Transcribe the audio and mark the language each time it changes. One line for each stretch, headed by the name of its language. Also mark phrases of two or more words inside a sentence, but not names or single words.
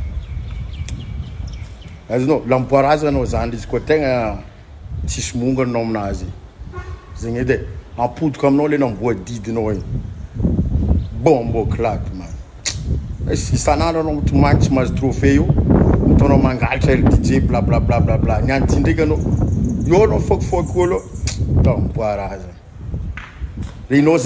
Malagasy: Azonao, lamboarazy anao zany izy koa tegna tsisy monga anao aminazy. Zegny edy e, ampodiko aminao le namboadidinao igny.
Jamaican Creole English: Bombo claque man.
Malagasy: Isan'andro anao mitomagny tsy mahazo trophée io. Mitaonao mangalatra ry DJ bla bla bla bla bla. Niany ty ndraiky anao. Io anao fokifoky olo. Tamboarazy. Reinao